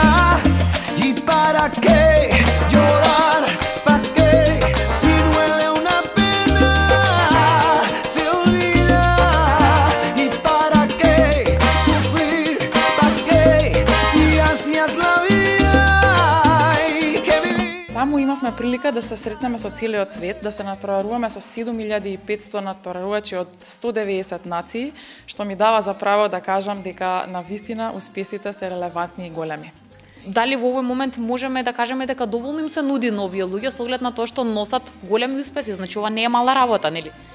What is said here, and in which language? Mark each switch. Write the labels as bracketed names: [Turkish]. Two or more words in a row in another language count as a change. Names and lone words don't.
[Spanish] ¿Y para qué llorar? ¿Para qué? Si duele una pena, se olvida. ¿Y para qué sufrir? ¿Para qué? Si hacías la vida hay que vivir. [Macedonian] Таму имавме прилика да се сретнеме со целиот свет, да се натпреваруваме со 7500 натпреварувачи од 190 нации, што ми дава за право да кажам дека навистина успесите се релевантни и големи. Дали во овој момент можеме да кажеме дека доволно им се нуди на овие луѓе со оглед на тоа што носат големи успеси, значи ова не е мала работа, нели?